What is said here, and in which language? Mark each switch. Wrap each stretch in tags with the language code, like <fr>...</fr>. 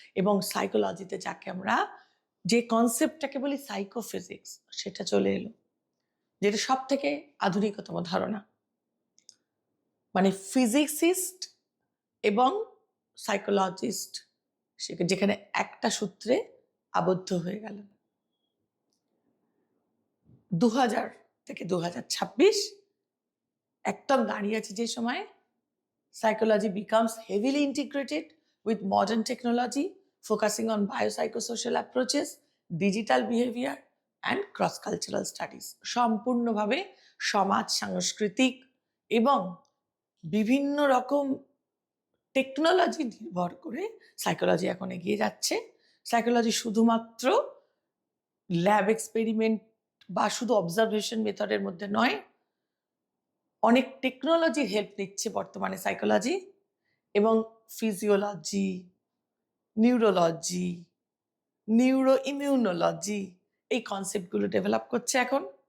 <bn>এবং সাইকোলজিতে যাকে আমরা যে কনসেপ্টটাকে বলি সাইকোফিজিক্স, সেটা চলে এলো, যেটা সব থেকে আধুনিকতম ধারণা। মানে ফিজিক্সিস্ট এবং সাইকোলজিস্ট যেখানে একটা সূত্রে আবদ্ধ হয়ে গেল। 2000 থেকে 2026 একদম দাঁড়িয়ে আছে যে সময়</bn> <en>psychology becomes heavily integrated with modern technology, focusing on biopsychosocial approaches, digital behavior and cross-cultural studies।</en> <bn>সম্পূর্ণভাবে সমাজ সাংস্কৃতিক এবং বিভিন্ন রকম টেকনোলজি নির্ভর করে সাইকোলজি এখন এগিয়ে যাচ্ছে। সাইকোলজি শুধুমাত্র ল্যাব এক্সপেরিমেন্ট বা শুধু অবজারভেশন মেথডের মধ্যে নয়, অনেক টেকনোলজির হেল্প নিচ্ছে বর্তমানে সাইকোলজি, এবং ফিজিওলজি, নিউরোলজি, নিউরো ইমিউনোলজি, এই কনসেপ্টগুলো ডেভেলপ করছে এখন।</bn>